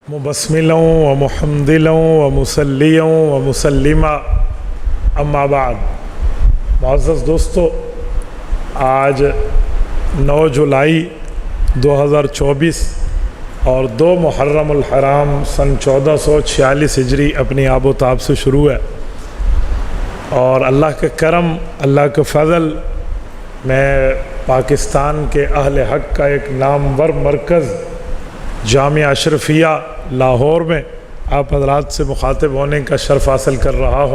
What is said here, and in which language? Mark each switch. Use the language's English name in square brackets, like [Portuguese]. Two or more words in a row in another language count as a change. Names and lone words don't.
[Arabic] مبسملا و محمدلا و مسلیا و مسلما اما بعد۔ [Urdu] معزز دوستو، آج 9 جولائی 2024 اور 2 محرم الحرام سن 1446 ہجری اپنی آب و تاب سے شروع ہے، اور اللہ کا کرم، اللہ کا فضل میں پاکستان کے اہل حق کا ایک نامور مرکز جامعہ اشرفیہ لاہور میں آپ حضرات سے مخاطب ہونے کا شرف حاصل کر رہا ہوں۔